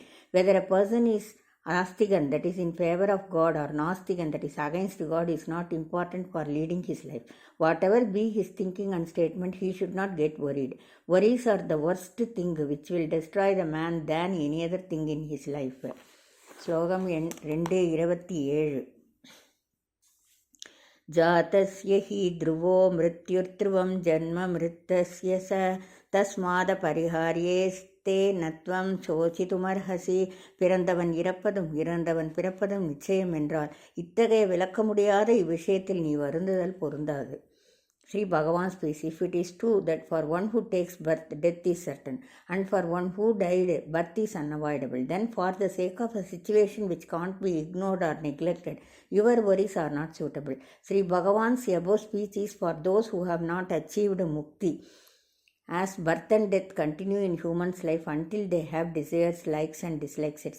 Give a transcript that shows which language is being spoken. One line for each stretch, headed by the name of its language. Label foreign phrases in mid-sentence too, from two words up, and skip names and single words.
English: Whether a person is Astigan, that is in favor of God, or Nastigan, that is against God, is not important for leading his life. Whatever be his thinking and statement, he should not get worried. Worries are the worst thing which will destroy the man than any other thing in his life. Slogam 2:27.
Sanskrit: जातस्य हि ध्रुवो मृत्युर्ध्रुवं जन्म मृत्तस्य स तस्मादपरिहार्येऽर्थे न त्वं शोचितुमर्हसि.
Tamil: பிறந்தவன் இறப்பதும் இறந்தவன் பிறப்பதும் நிச்சயம் என்றால் இத்தகைய விளக்க முடியாத இவ்விஷயத்தில் நீ வருந்துதல் பொருந்தாது.
English: Sri Bhagavan speaks, if it is true that for one who takes birth, death is certain, and for one who died, birth is unavoidable, then for the sake of a situation which can't be ignored or neglected, your worries are not suitable. Sri Bhagavan's above speech is for those who have not achieved mukti, as birth and death continue in human's life until they have desires, likes and dislikes, etc.